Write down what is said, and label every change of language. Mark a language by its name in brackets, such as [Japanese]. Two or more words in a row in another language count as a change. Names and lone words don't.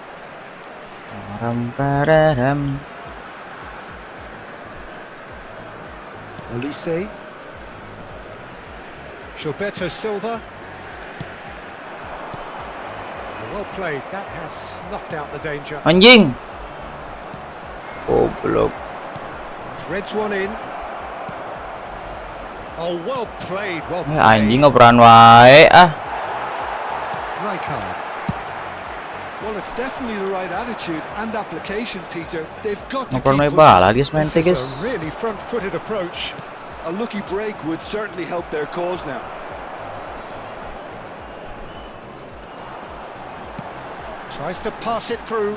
[English] Olise. Gilberto Silva. Well played, that has snuffed out the danger. [Indonesian] Anjing. Goblok. [English] Threads one in. Oh, well played, well played. [Sundanese] Anjing operan wae ah. [English] Rijkaard. Well, it's definitely the right attitude and application, Peter. They've got to [Sundanese] Operan wae [English] keep [Sundanese] bala guys main [English] This [Sundanese] teh [English] is guys. a really front-footed approach. a lucky break would certainly help their cause now. Tries to pass it through.